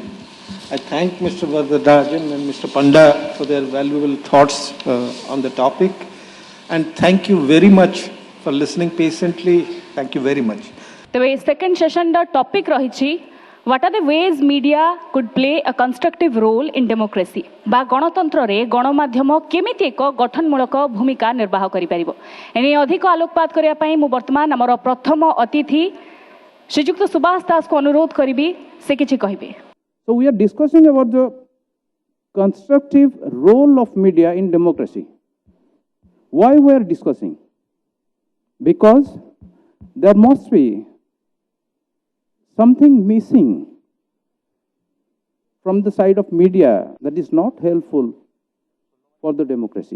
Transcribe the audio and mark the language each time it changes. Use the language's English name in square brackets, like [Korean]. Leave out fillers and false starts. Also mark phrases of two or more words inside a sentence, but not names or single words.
[English] I thank Mr. Varadarajan and Mr. Panda for their valuable thoughts on the topic. And thank you very much for listening patiently. Thank you very much. The second session, the topic rahichi, what are the ways media could play a constructive role in democracy? [Odia] ବା ଗଣତନ୍ତ୍ର ରେ ଗଣମାଧ୍ୟମ କେମିତି ଏକ ଗଠନମୂଳକ ଭୂମିକା ନିର୍ବାହ କରି ପାରିବ ଏନି ଅଧିକ ଆଲୋକପାତ କରିବା ପାଇଁ ମୁଁ ବର୍ତ୍ତମାନ ଆମର ପ୍ରଥମ ଅତିଥି ଶ୍ରୀଯୁକ୍ତ ସୁଭାଷ ଦାସ କୁ ଅନୁରୋଧ କରିବି ସେ କିଛି କହିବେ. [English] So we are discussing about the constructive role of media in democracy. Why we are discussing? Because there must be something missing from the side of media that is not helpful for the democracy.